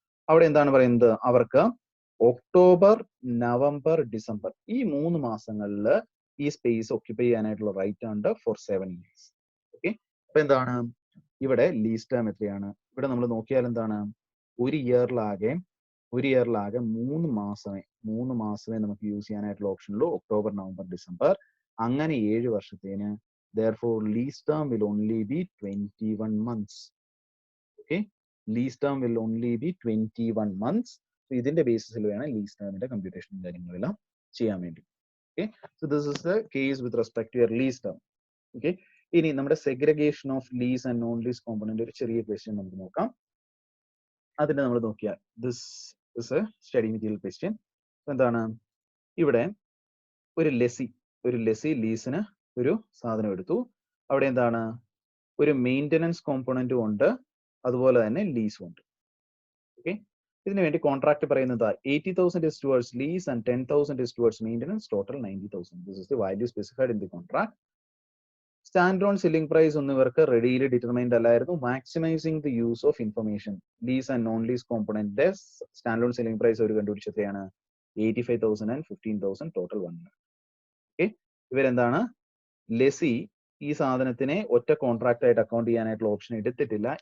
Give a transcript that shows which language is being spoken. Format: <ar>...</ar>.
<ml>അവിടെ എന്താണ് പറയുന്നത്, അവർക്ക് ഒക്ടോബർ, നവംബർ, ഡിസംബർ ഈ 3 മാസങ്ങളിൽ ഈ സ്പേസ് ഓക്യുപ്പൈ ചെയ്യാനായിട്ടുള്ള റൈറ്റ് ഉണ്ട്</ml> <en>For 7 years.</en> <ml>ഓക്കെ, അപ്പൊ എന്താണ് ഇവിടെ ലീസ് ടേം എത്രയാണ്, ഇവിടെ നമ്മൾ നോക്കിയാൽ എന്താണ്, ഒരു ഇയറിലാകെ 3 മാസമേ നമുക്ക് യൂസ് ചെയ്യാനായിട്ടുള്ള ഓപ്ഷൻ ഉള്ളൂ, ഒക്ടോബർ, നവംബർ, ഡിസംബർ. അങ്ങനെ 7 വർഷത്തേന്</ml> <en>therefore lease term will only be 21 months. Okay, lease term will only be 21 months.</en> <ml>So ഇതിന്റെ ബേസിസിൽ വേണം ലീസ് ടേമിന്റെ കമ്പ്യൂട്ടേഷനും കാര്യങ്ങളെല്ലാം ചെയ്യാൻ വേണ്ടി.</ml> <en>Okay, so this is the case with respect to your lease term.</en> <ml>Okay, ഇനി നമ്മുടെ segregation of lease and non lease component ഒരു ചെറിയ question നമുക്ക് നോക്കാം. അതിനെ നമ്മൾ നോക്കിയാൽ</ml> <en>This is a study material question.</en> <ml>എന്താണ്, ഇവിടെ ഒരു ലെസി ലീസിന് ഒരു സാധനം എടുത്തു. അവിടെ എന്താണ്, ഒരു മെയിൻ്റനൻസ് കോമ്പോണന്റും ഉണ്ട്, അതുപോലെ തന്നെ ലീസും ഉണ്ട്. ഓക്കെ, ഇതിനു വേണ്ടി കോൺട്രാക്ട് പറയുന്നത്</ml> <en>80,000 is towards lease and 10,000 is towards maintenance, total 90,000. This is the value specified in the contract.</en> <ml>Stand on selling price ഒന്നും ഇവർക്ക് റെഡിയിൽ ഡിറ്റർമൈൻഡ് അല്ലായിരുന്നു.</ml> <en>maximising the use of information,</en> <ml>lease and non lease component stand on selling price അവർ കണ്ടുപിടിച്ച എത്രയാണ്, 85,000 and 15,000, total 1 lakh. Okay, ഇവരെന്താണ്, lessee ഈ സാധനത്തിനെ ഒറ്റ contract ആയിട്ട് account ചെയ്യാനായിട്ടുള്ള ഓപ്ഷൻ എടുത്തിട്ടില്ല.</ml>